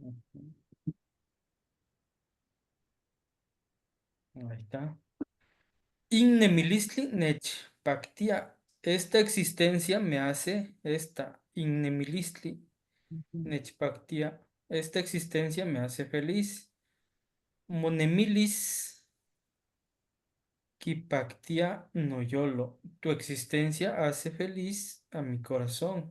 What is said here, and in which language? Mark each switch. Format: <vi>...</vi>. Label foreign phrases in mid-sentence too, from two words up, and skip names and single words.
<es>Ujú. Ahí está.</es> <nah>Innemilistli nechpactia.</nah> <es>Esta existencia me hace</es> <nah>Innemilistli nechpactia.</nah> <es>Esta existencia me hace feliz.</es> <nah>Monemilis kipactia noyolo.</nah> <es>Tu existencia hace feliz a mi corazón.</es>